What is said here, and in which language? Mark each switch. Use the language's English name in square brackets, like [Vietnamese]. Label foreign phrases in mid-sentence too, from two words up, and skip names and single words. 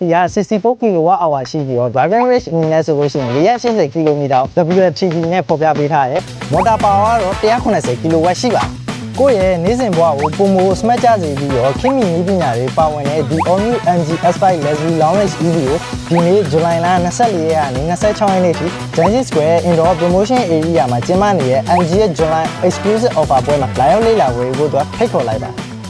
[Burmese] က64 kWh ရှိပြီးတော့ [English] driving range [Burmese] အနေနဲ့ဆိုလို့ရှိရင်480 km WLTP နဲ့ဖော်ပြပေးထားတယ်။ [English] motor power [Burmese] ကတော့190 kW ရှိပါတယ်။ကိုယ့်ရဲ့နေ့စဉ်ဘဝကိုပုံမ smart ကြစေပြီးတော့ခင်မီနည်းပညာတွေပါဝင်တဲ့ The All New MG S5 Luxury Lounge EV ကိုဒီနေ့ July လ24ရက်ကနေ26ရက်နေ့ထိ Junction Square Indoor Promotion Area မှာကျင်းပနေတဲ့ MG ရဲ့ July Exclusive Offer ပွဲမှာလာရောက်လေ့လာဝယ်ဖို့အတွက်ဖိတ်ခေါ်လိုက်ပါတယ်